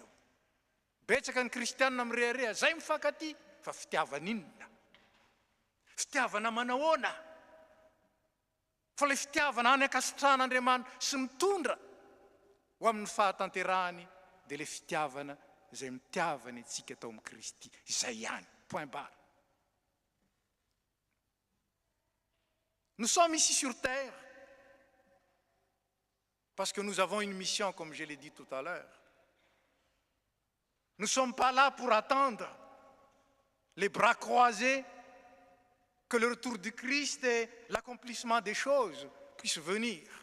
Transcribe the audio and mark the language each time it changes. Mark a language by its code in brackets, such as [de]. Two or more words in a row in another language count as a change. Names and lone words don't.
[mg] Betsaka ny kristianina mirehareha, zay mifankaty fa fitiavana inona? Fitiavana manahoana? Fa ilay fitiavana any ankasitrahan'Andriamanitra sy mitondra ho amin'ny fahatanterahany dia ilay fitiavana izay mitiavany antsika tao amin'ny Kristy. Izay ihany, [fr] point barre. Nous sommes ici sur terre parce que nous avons une mission, comme je l'ai dit tout à l'heure. Nous ne sommes pas là pour attendre les bras croisés que le retour du Christ et l'accomplissement des choses puissent venir.